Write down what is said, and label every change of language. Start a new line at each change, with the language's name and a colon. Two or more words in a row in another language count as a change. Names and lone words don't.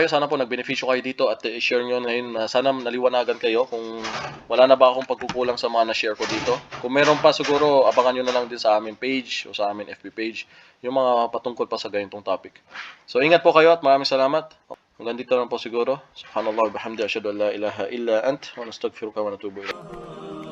Filipino: Sana po nagbenepisyo kayo dito at i-share nyo ngayon. Sana naliwanagan kayo kung wala na ba akong pagkukulang sa mga na-share ko dito. Kung meron pa siguro, abangan nyo na lang din sa aming page o sa aming
English: FB page
Filipino: yung mga patungkol pa sa ganitong topic. So ingat po kayo at maraming salamat. Hanggang dito lang po siguro.
Arabic: سبحان الله وبحمد أشهد أن لا إله إلا أنت ونستغفرك ونتوب إليك.